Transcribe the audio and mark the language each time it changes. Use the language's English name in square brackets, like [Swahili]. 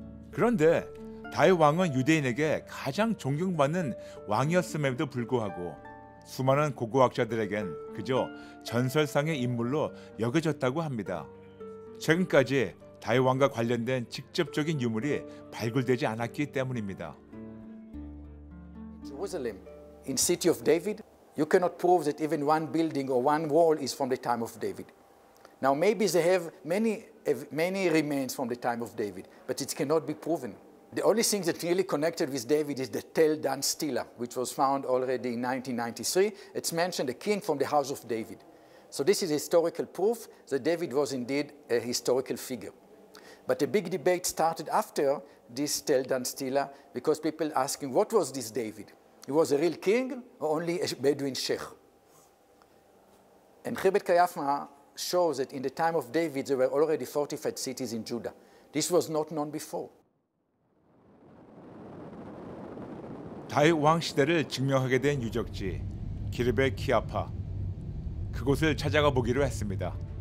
[Korean] 그런데 다윗 왕은 유대인에게 가장 존경받는 왕이었음에도 불구하고 수많은 고고학자들에겐 그저 전설상의 인물로 여겨졌다고 합니다. 최근까지 다윗 왕과 관련된 직접적인 유물이 발굴되지 않았기 때문입니다. [English] Jerusalem, in city of David, you cannot prove that even one building or one wall is from the time of David. Now maybe they have many remains from the time of David, but it cannot be proven. The only thing that really connected with David is the Tel Dan Stela, which was found already in 1993. It's mentioned a king from the house of David. So this is historical proof that David was indeed a historical figure. But a big debate started after this Tel Dan Stela because people asking, what was this David? He was a real king or only a Bedouin sheikh? And Chebet Kayafma shows that in the time of David there were already fortified cities in Judah. This was not known before. [Korean] 다윗 왕 시대를 증명하게 된 유적지 기르벳 키아파, 그곳을 찾아가 보기로 했습니다.